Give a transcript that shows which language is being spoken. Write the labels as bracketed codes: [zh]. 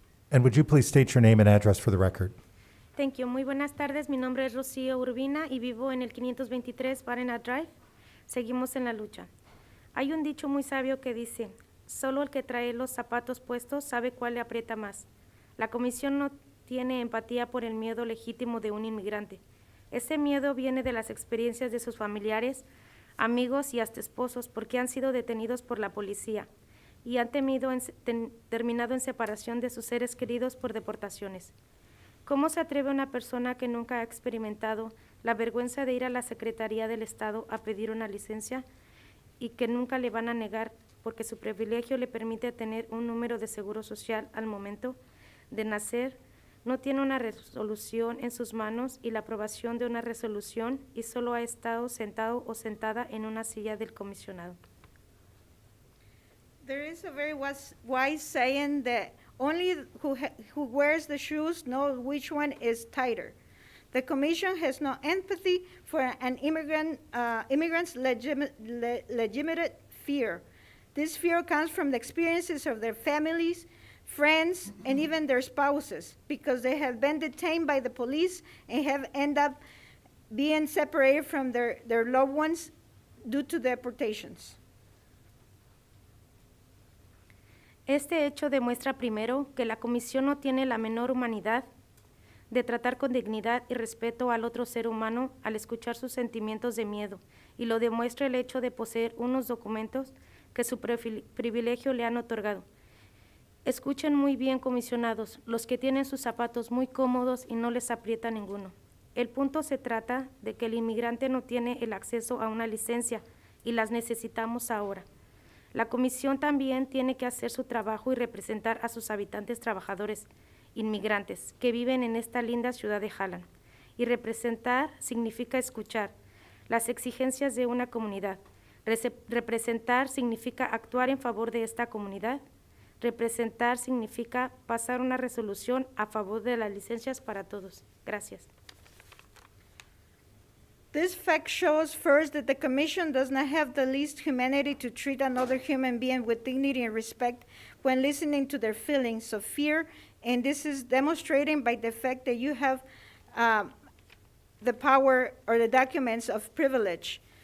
[en] And would you please state your name and address for the record? Thank you. [es] Muy buenas tardes. Mi nombre es Rocío Urbina y vivo en el 523 Barnett Drive. Seguimos en la lucha. Hay un dicho muy sabio que dice, solo el que trae los zapatos puestos sabe cuál le aprieta más. La comisión no tiene empatía por el miedo legítimo de un inmigrante. Ese miedo viene de las experiencias de sus familiares, amigos y hasta esposos porque han sido detenidos por la policía y han terminado en separación de sus seres queridos por deportaciones. ¿Cómo se atreve una persona que nunca ha experimentado la vergüenza de ir a la Secretaría del Estado a pedir una licencia y que nunca le van a negar porque su privilegio le permite tener un número de seguro social al momento de nacer? No tiene una resolución en sus manos y la aprobación de una resolución y solo ha estado sentado o sentada en una silla del comisionado. [en] There is a very wise saying that only who wears the shoes knows which one is tighter. The commission has no empathy for an immigrant's legitimate fear. This fear comes from the experiences of their families, friends, and even their spouses, because they have been detained by the police and have ended up being separated from their loved ones due to deportations. [es] Este hecho demuestra primero que la comisión no tiene la menor humanidad de tratar con dignidad y respeto al otro ser humano al escuchar sus sentimientos de miedo, y lo demuestra el hecho de poseer unos documentos que su privilegio le han otorgado. Escuchen muy bien, comisionados, los que tienen sus zapatos muy cómodos y no les aprieta ninguno. El punto se trata de que el inmigrante no tiene el acceso a una licencia y las necesitamos ahora. La comisión también tiene que hacer su trabajo y representar a sus habitantes trabajadores inmigrantes que viven en esta linda ciudad de Holland. Y representar significa escuchar las exigencias de una comunidad. Representar significa actuar en favor de esta comunidad. Representar significa pasar una resolución a favor de las licencias para todos. Gracias. [en] This fact shows first that the Commission does not have the least humanity to treat another human being with dignity and respect when listening to their feelings of fear, and this is demonstrated by the fact that you have the power or the documents of privilege.